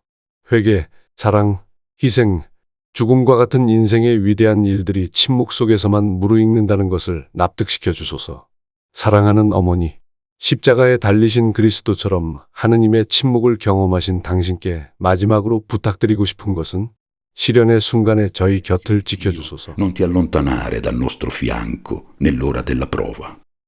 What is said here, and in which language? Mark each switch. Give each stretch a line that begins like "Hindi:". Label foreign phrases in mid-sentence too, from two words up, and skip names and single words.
Korean: 회개, 사랑, 희생, 죽음과 같은 인생의 위대한 일들이 침묵 속에서만 무르익는다는 것을 납득시켜 주소서. 사랑하는 어머니, 십자가에 달리신 그리스도처럼 하느님의 침묵을 경험하신 당신께 마지막으로 부탁드리고 싶은 것은 시련의 순간에 저희 곁을 지켜주소서.
Italian: Non ti allontanare dal nostro fianco nell'ora della prova.